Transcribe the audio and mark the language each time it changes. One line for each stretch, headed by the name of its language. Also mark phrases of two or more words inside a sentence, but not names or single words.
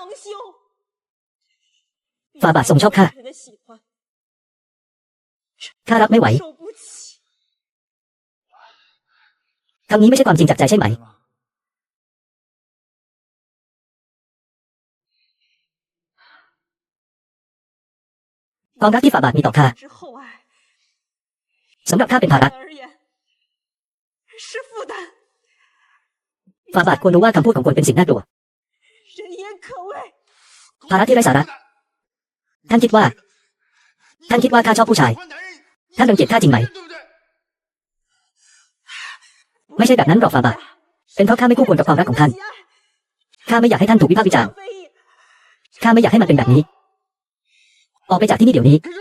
Thai: ฝ่าบาททรงชอบข้ารับไม่ไหวคำนี้ไม่ใช่ความจริงจากใจใช่ไหมความรักที่ฝ่าบาทมีต่อข้าสำหรับข้าเป็นภาระ
Chinese: 是负担。
Thai: ฝ่าบาทควรรู้ว่าคำพูดของคนเป็นสิ่งน่ากลัว
Chinese: 人言可畏。
Thai: ภาระที่ไร้สาระ ท่านคิดว่าข้าชอบผู้ชาย ท่านรังเกียจข้าจริงไหม ไม่ใช่แบบนั้นหรอกฝ่าบาท เป็นเพราะข้าไม่คู่ควรกับความรักของท่าน ข้าไม่อยากให้ท่านถูกวิพากษ์วิจารณ์ ข้าไม่อยากให้มันเป็นแบบนี้ ออกไปจากที่นี่เดี๋ยวนี้